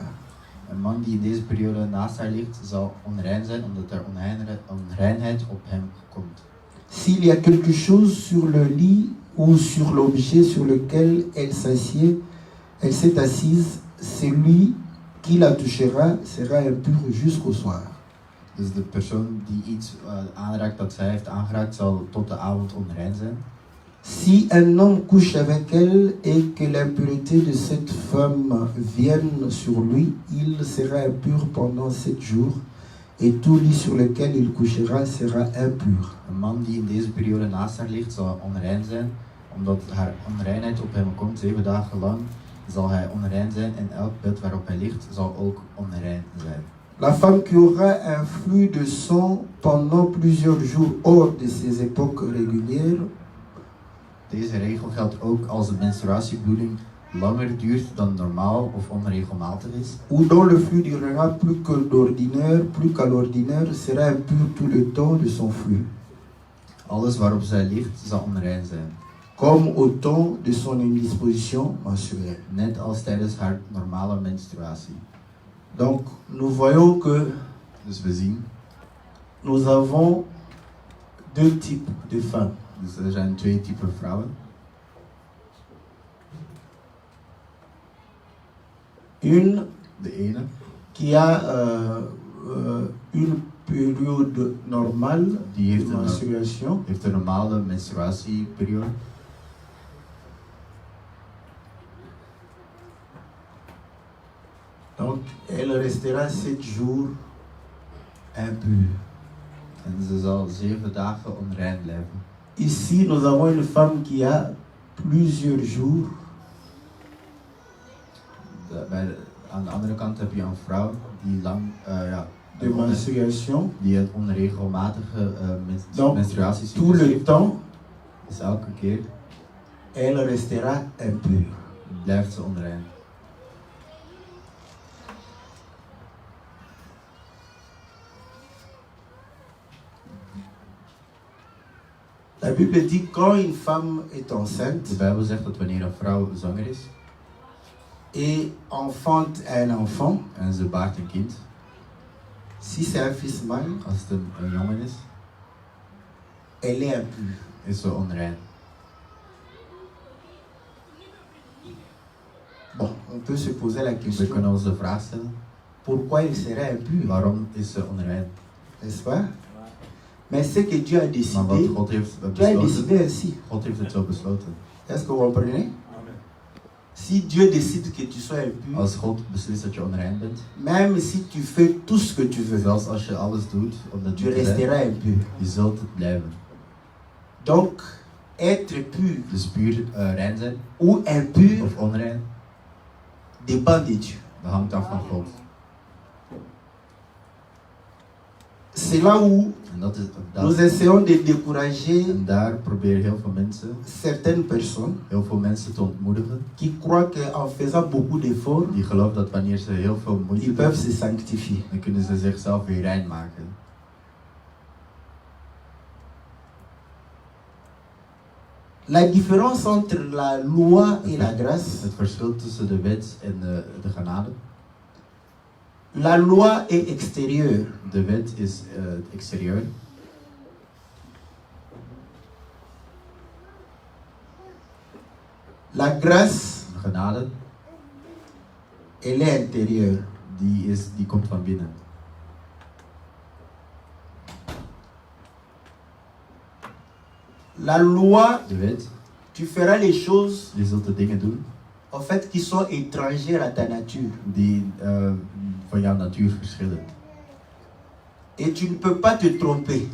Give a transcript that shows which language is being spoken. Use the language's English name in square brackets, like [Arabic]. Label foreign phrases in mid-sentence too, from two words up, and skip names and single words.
[Dutch] Een man die in deze periode naast haar ligt, zal onrein zijn omdat er onreinheid op hem komt. [French] S'il y a quelque chose sur le lit ou sur l'objet sur lequel elle s'est assise, celui qui la touchera sera impur jusqu'au soir. [Dutch] Dus de persoon die iets aanraakt dat zij heeft aangeraakt, zal tot de avond onrein zijn. [French] Si un homme couche avec elle et que l'impureté de cette femme vienne sur lui, il sera impur pendant 7 jours et tout lit sur lequel il couchera sera impur. [Dutch] Een man die in deze periode naast haar ligt zal onrein zijn, omdat haar onreinheid op hem komt 7 dagen lang zal hij onrein zijn en elk bed waarop hij ligt zal ook onrein zijn. [French] La femme qui aura un flux de sang pendant plusieurs jours hors de ses époques régulières [Dutch] Deze regel geldt ook als de menstruatiebloeding langer duurt dan normaal of onregelmatig is, [French] ou dont le flux durera plus qu'à l'ordinaire sera impur tout le temps de son flux, [Dutch] alles waarop zij ligt zal onrein zijn, [French] comme au temps de son indisposition menstruelle. [Dutch] net als tijdens haar normale menstruatie. [French] Donc nous voyons que [Dutch] Dus we zien, [French] nous avons deux types de femmes. [Dutch] dus er zijn 2 typen vrouwen. [French] Une [Dutch] De ene [French] qui a une période normale [Dutch] die [French] de menstruation [Dutch] heeft een normale menstruatieperiode. [French] donc elle restera 7 jours impure. [Dutch] En ze zal 7 dagen onrein blijven. [French] Ici nous avons une femme qui a plusieurs jours [Dutch] Aan de andere kant heb je een vrouw die lang [French] de menstruation, [Dutch] die een onregelmatige [French] donc [Dutch] menstruaties [French] tout le temps [Dutch] dus elke keer [French] elle restera impure. [Dutch] blijft ze onrein. [French] La Bible dit quand une femme est enceinte [Dutch] De Bijbel zegt dat wanneer een vrouw zwanger is [French] et enfante un enfant, [Dutch] en ze baart een kind, [French] si c'est un fils mâle, [Dutch] als het een jongen is, [French] elle est impure. [Dutch] is ze onrein. [French] Bon, on peut se poser la [Dutch] We [French] question, [Dutch] kunnen ons de vraag stellen, [French] pourquoi elle serait impure, [Dutch] waarom is ze onrein? [French] n'est-ce pas? Mais c'est que Dieu a [Dutch] Maar [French] décidé, [Dutch] wat God heeft [French] Dieu a [Dutch] besloten, [French] décidé ainsi. [Dutch] God heeft het zo besloten. [French] Est-ce que vous comprenez? Si Dieu décide que tu sois impur, [Dutch] Als God beslist dat je onrein bent, [French] même si tu fais tout ce que tu veux, [Dutch] zelfs als je alles doet om dat [French] tu [Dutch] te zijn, [French] resteras impur. [Dutch] je zult het blijven. [French] Donc, être pur [Dutch] Dus puur rein zijn [French] ou impur [Dutch] of onrein, [French] dépend de Dieu. [Dutch] dat hangt af van God. [French] C'est là où [Dutch] En dat is [French] nous essayons de décourager [Dutch] en daar proberen heel veel mensen, [French] certaines personnes [Dutch] te ontmoedigen, [French] qui croient qu'en faisant beaucoup d'efforts, [Dutch] die geloven dat wanneer ze heel veel moeite [French] ils [Dutch] doen, [French] peuvent se sanctifier. [Dutch] dan kunnen ze zichzelf weer rein maken. [French] La différence entre la loi et la grâce, [Dutch] Het verschil tussen de wet en de genade. [French] la loi est extérieure. [Dutch] De wet is het exterieur. [French] La grâce, [Dutch] De genade, [French] elle est intérieure. [Dutch] die komt van binnen. [French] La loi, [Dutch] De wet, [French] tu feras les choses [Dutch] je zult de dingen doen [French] en fait qui sont étrangères à ta nature. [Dutch] die van jouw natuur verschillen. [French] Et tu ne peux pas te tromper.